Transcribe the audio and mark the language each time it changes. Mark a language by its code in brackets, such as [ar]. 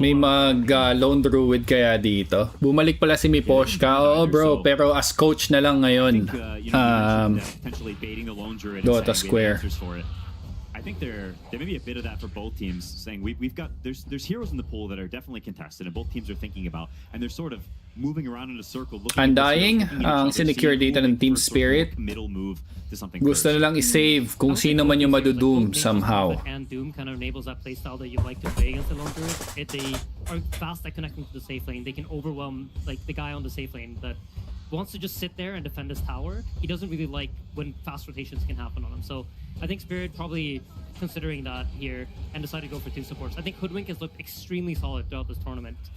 [tl] May mag-lone druid kaya dito. Bumalik pala si Miposhka. Oo, bro. Pero as coach na lang ngayon. Dota Square. [en] I think there may be a bit of that for both teams, saying we've got there's heroes in the pool that are definitely contested and both teams are thinking about, and they're sort of moving around in a circle. [tl] Undying ang sinecure data ng Team Spirit. [en] Middle move to something. [tl] Gusto na lang i-save kung sino man yung madudoom somehow. [en] And Doom kind of enables that playstyle that you like to play against the lone druid. If they are fast at connecting to the safe lane, they can overwhelm like the guy on the safe lane that wants to just sit there and defend his tower. He doesn't really like when fast rotations can happen on him. So I think Spirit probably considering that here and decided to go for two supports. I think Hoodwink has looked extremely solid throughout this tournament.